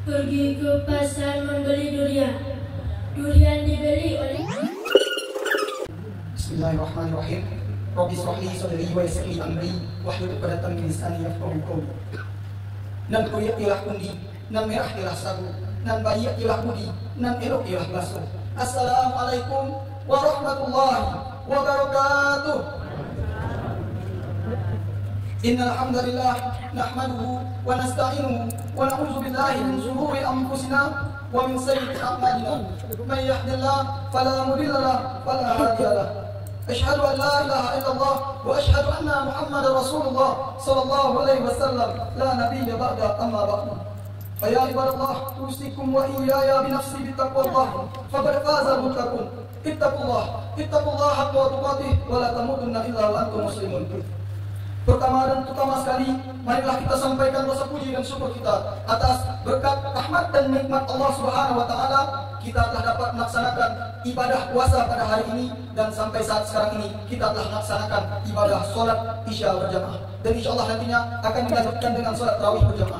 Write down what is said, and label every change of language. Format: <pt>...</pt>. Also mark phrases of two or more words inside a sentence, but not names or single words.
<id>Pergi ke pasar membeli durian. Durian dibeli oleh</id> <ar>بسم الله الرحمن الرحيم. رب اشرح لي صدري ويسر لي أمري واحلل عقدة من لساني يفقهوا قولي.</ar> <min>Nan kuya ilah kundi, nan merah ilah sagu, nan bayi ilah budi, nan elok ilah baso.</min> <ar>السلام عليكم ورحمة الله وبركاته. إن الحمد لله نحمده ونستعينه ونعوذ بالله من شرور أنفسنا ومن سيئات أعمالنا. من يهده الله فلا مضل له ولا هادي له. أشهد أن لا إله إلا الله وأشهد أن محمدا رسول الله صلى الله عليه وسلم لا نبي بعد أما بعد. يا عباد الله أوصيكم وإياي بنفسي بتقوى الله فقد فاز المتقون. اتقوا الله حق تقاته ولا تموتن إلا وأنتم مسلمون.</ar> <id>Pertama dan utama sekali, marilah kita sampaikan rasa puji dan syukur kita atas berkat rahmat dan nikmat Allah</id> <ar>سبحانه وتعالى,</ar> <id>kita telah dapat melaksanakan ibadah puasa pada hari ini, dan sampai saat sekarang ini kita telah melaksanakan ibadah sholat isya berjamaah, dan insyaallah nantinya akan dilanjutkan dengan sholat tarawih berjamaah.</id>